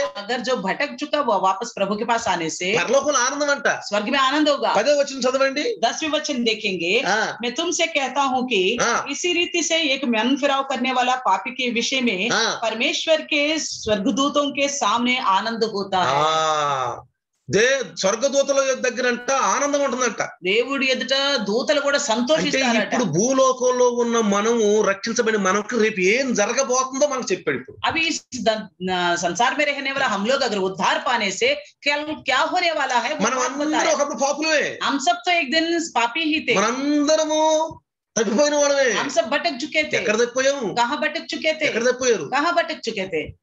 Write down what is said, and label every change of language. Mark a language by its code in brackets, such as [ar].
[hi] अगर जो भटक चुका वो वापस प्रभु के पास आने से [te] పరలోకంలో ఆనందం అంట. [hi] स्वर्ग में आनंद होगा। [te] 10వ వచనం చదవండి. [hi] 10वें वचन देखेंगे, ఆ, मैं तुमसे कहता हूँ कि हाँ। इसी रीति से एक मन फिराव करने वाला पापी के विषय में ఆ, परमेश्वर के स्वर्गदूतों के सामने आनंद होता ఆ, है। [te] స్వర్గదూతల దగ్గర అంట ఆనందం ఉంటుందంట. దేవుడి ఎదుట దూతలు కూడా అంటే సంతోషిస్తారట। ఇప్పుడు భూలోకంలో ఉన్న మనము రక్షించబడిన మనకు రేపు ఏం జరగబోతుందో మనకు చెప్పాడు. ఇప్పుడు [hi] अभी इस संसार में रहने वाला हम लोग अगर उद्धार पाने से क्या होने वाला है वो [te] మనం [hi] बात [te] అందరం [hi] बताया। [te] ఒకప్పుడు పాపులమే, [hi] हम सब तो एक दिन पापी ही थे, [te] మనందరము తప్పిపోయిన వాళ్ళమే. [hi] हम सब भटक चुके थे। [te] ఎక్కడ తప్పిపోయాము? [hi] कहाँ भटक चुके थे? [te] ఎక్కడ తప్పిపోయారు? [hi] कहाँ भटक चुके थे?